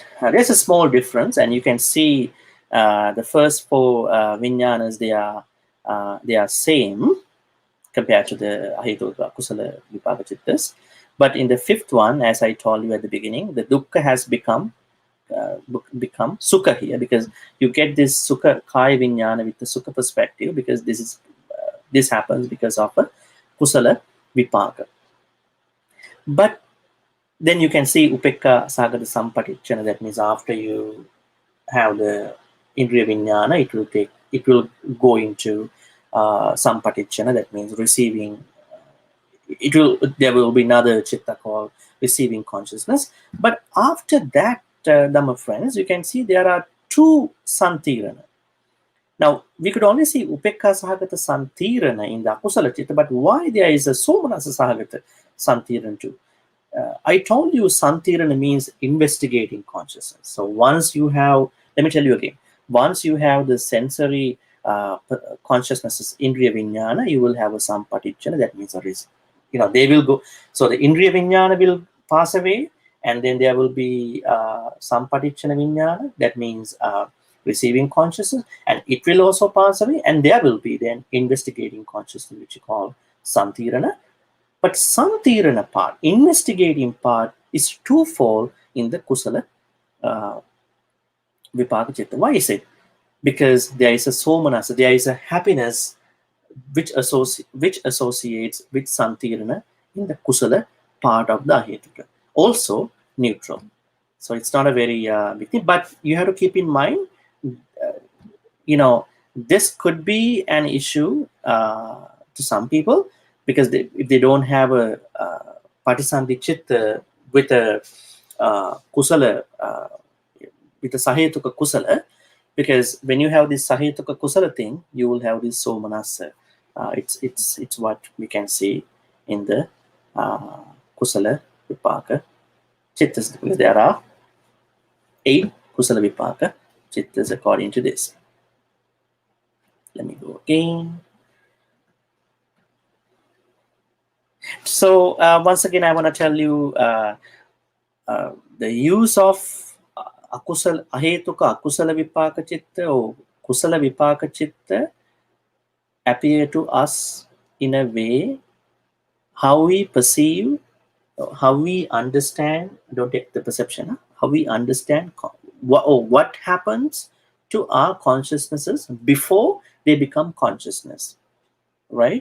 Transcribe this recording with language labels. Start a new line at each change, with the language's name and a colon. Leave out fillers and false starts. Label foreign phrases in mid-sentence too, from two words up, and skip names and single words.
English: There's a small difference, and you can see the first 4 Vijnanas, they are same compared to the
Pali: Ahetuka Kusala Vipaka Chittas.
English: But in the 5th one, as I told you at the beginning, the dukkha has become sukha here, because you get this
Pali: sukha kaya vijnana
English: with the sukha perspective, because this happens because of a
Pali: kusala vipaka.
English: But then you can see
Pali: upekka sagata sampatichana.
English: That means after you have the
Pali: indriya vijnana,
English: it will go into sampatichana. That means receiving. There will be another chitta called receiving consciousness. But after that, Dhamma friends, you can see there are 2 santirana. Now, we could only see
Pali: upekka sahagata santirana
English: in the
Pali: akusala chitta,
English: but why there is a
Pali: somanasa sahagata santirana
English: too? I told you santirana means investigating consciousness. So once you have, let me tell you again, once you have the sensory consciousnesses,
Pali: indriya vijnana,
English: you will have a sampatichana. That means they will go. So the
Pali: indriya vijnana
English: will pass away, and then there will be
Pali: sampatichana vijnana.
English: That means receiving consciousness, and it will also pass away, and there will be then investigating consciousness, which you call santirana. But santirana part, investigating part, is twofold in the
Pali: kusala vipaka chitta.
English: Why is it? Because there is a somanasa, there is a happiness which associates with santirana in the kusala part of the ahetuka. Also neutral. So it's not a very big thing, but you have to keep in mind, this could be an issue to some people, because if they don't have a
Pali: patisandhi chitta
English: with a kusala, with a
Pali: sahetuka kusala,
English: because when you have this
Pali: sahetuka kusala
English: thing, you will have this somanasa. It's what we can see in the
Pali: kusala vipaka chittas.
English: There are 8
Pali: kusala vipaka chittas
English: according to this. Let me go again. So once again, I want to tell you the use of
Pali: ahetuka akusala vipaka chitta
English: or
Pali: kusala vipaka chitta
English: appear to us in a way how we perceive, how we understand. Don't take the perception. How we understand what happens to our consciousnesses before they become consciousness, right?